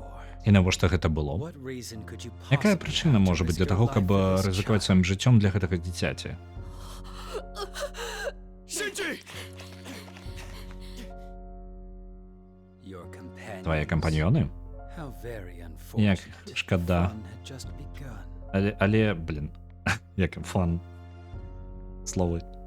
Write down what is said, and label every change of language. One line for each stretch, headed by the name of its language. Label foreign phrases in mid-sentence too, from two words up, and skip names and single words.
Belarusian: І навошта гэта было?
English: What reason could you
Belarusian: Якая
English: possibly
Belarusian: прычына
English: have to
Belarusian: можа быць для
English: risk
Belarusian: таго,
English: your
Belarusian: каб
English: life for this
Belarusian: рызыкаваць
English: child?
Belarusian: сваім жыццём для гэтага дзіцяці?
English: Shinji! Your companions.
Belarusian: Твае кампаньёны?
English: How very
Belarusian: Як
English: unfortunate.
Belarusian: шкада.
English: Fun had just begun.
Belarusian: Але блін, як фан. Словы.